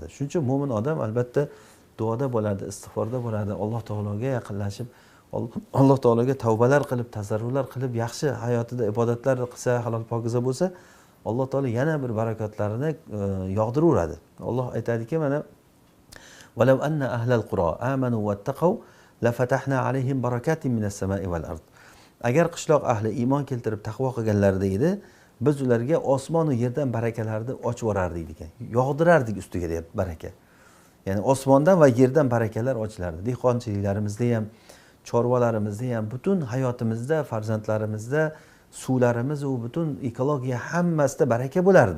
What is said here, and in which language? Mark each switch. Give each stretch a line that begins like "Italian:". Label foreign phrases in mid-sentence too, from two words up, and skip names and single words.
Uzbek: Shuning uchun mu'min odam albatta duoda bo'ladi, istig'forda bo'ladi, Alloh taologa yaqinlashib, Alloh taologa tavbalar qilib, tazarrular qilib, yaxshi hayotida ibodatlar qilsa, halol pokiza bo'lsa, Alloh taolo yana bir barakotlarini yog'diraveradi. Alloh aytadiki, mana
Arabic: وَلَوْ أَنَّ أَهْلَ الْقُرَى آمَنُوا وَاتَّقَوْا لفتحنا عليهم بركات من السماء والأرض.
Uzbek: Agar qishloq ahli iymon keltirib taqvo qilganlarida edi, biz ularga osmon va yerdan barakalarni ochib yuborardik ekan. Yog'dirardik ustiga deyapti baraka. Ya'ni osmondan va yerdan barakalar ochilardi. Dehqonchiliklarimizda ham, chorvalarimizda ham, butun hayotimizda, farzandlarimizda, suvlarimiz va butun ekologiya hammasida baraka bo'lardi.